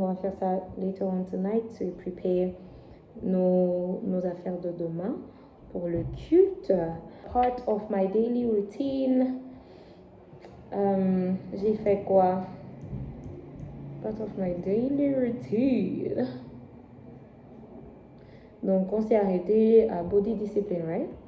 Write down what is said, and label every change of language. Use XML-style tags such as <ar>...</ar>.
<fr>On va faire ça</fr> <en>later on tonight to prepare</en> <fr>nos affaires de demain pour le culte.</fr> <en>Part of my daily routine.</en> <fr>J'ai fait quoi?</fr> <en>Part of my daily routine.</en> <fr>Donc, on s'est arrêté à body discipline,</fr> <en>right?</en>